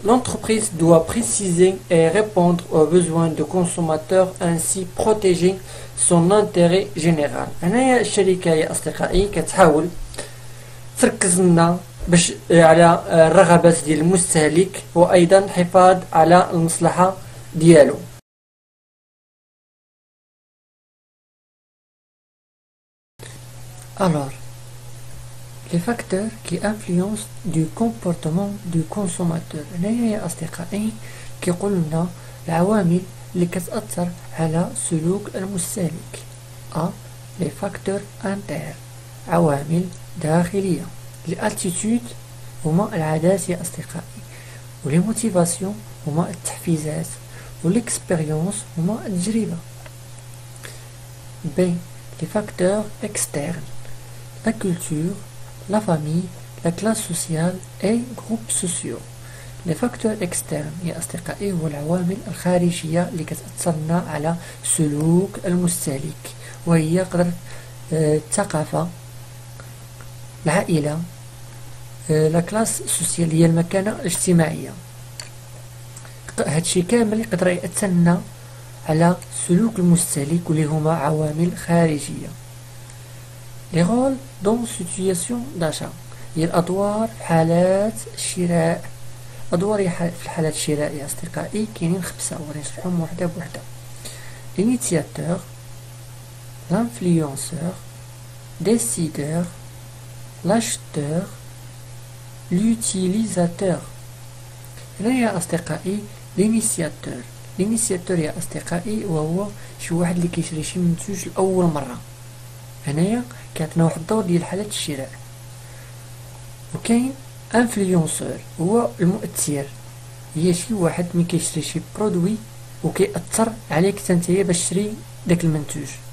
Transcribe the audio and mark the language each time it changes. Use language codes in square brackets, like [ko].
[fr] L'entreprise doit préciser et répondre aux besoins de consommateurs, ainsi protéger son intérêt général. [ar] هنايا الشركة يا أصدقائي كتحاول تركز لنا باش على الرغبات ديال المستهلك وأيضا الحفاظ على المصلحة ديالو. [fr] Alors, les facteurs qui influencent du comportement du consommateur. [ar] هنايا يا أصدقائي كيقول لنا العوامل اللي كتأثر على سلوك المستهلك. [fr] les facteurs internes، [ar] عوامل داخلية. [fr] les attitudes [ar] هما العادات يا أصدقائي. ولي موتيفاسيون هما التحفيزات، والاكسبيريونس هما التجربة. B. [fr] Les facteurs externes: la culture, la famille, la classe sociale et groupes sociaux. Les facteurs externes [ar] يا أصدقائي هو العوامل الخارجية اللي كتأثرنا على سلوك المستهلك، وهي قدر الثقافة، العائلة، لا كلاس سوسيال هي المكانة الاجتماعية. هادشي كامل يقدر يأثرنا على سلوك المستهلك واللي هما عوامل خارجية. لي رول دون سيتوياسيون داشا هي الأدوار في حالات الشراء. أدوار في حالات الشراء يا أصدقائي كاينين 5 وغادي نشرحهم وحدة بوحدة. [fr] initiateur, l'influenceur, décideur, l'acheteur, l'utilisateur. [ar] هنا يا أصدقائي l'initiateur يا أصدقائي وهو شي واحد اللي كيشري شي منتوج لأول مرة. هنايا كيعطينا واحد الدور ديال حالة الشراء. وكاين انفلونسور هو المؤثر، هي شي واحد ملي كيشري شي برودوي وكيأثر عليك تنتيا باش تشري داك المنتوج.